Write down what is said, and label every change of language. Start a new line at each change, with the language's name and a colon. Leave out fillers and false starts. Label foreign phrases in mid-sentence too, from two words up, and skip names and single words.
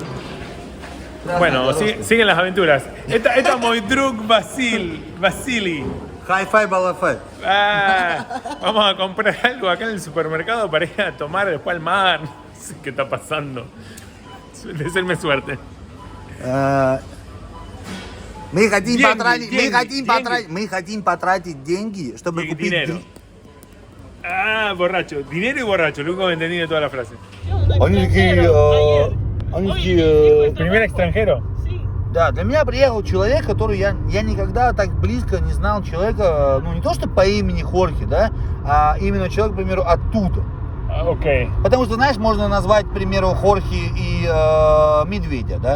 Spanish: Bueno, siguen las aventuras. Esta es muy drug Vasily. Hi-fi, balafai. Vamos a comprar algo acá en el supermercado para ir a tomar después al mar. No sé qué está pasando. Desearme suerte.
Russian: Мы хотим Деньги, потратить, деньги, мы хотим потратить деньги, чтобы купить
Spanish: Dinero. Ah, borracho. Dinero y borracho, lo único que entendí de toda la frase.
Russian: Они такие,
Spanish: Primer extranjero.
Russian: да, для меня приехал человек, который я никогда так близко не знал человека, ну не то что по имени Хорхе, да, а именно человек, к примеру, оттуда. Ok. Потому что, знаешь, можно назвать, к примеру, Хорхе и медведя, да?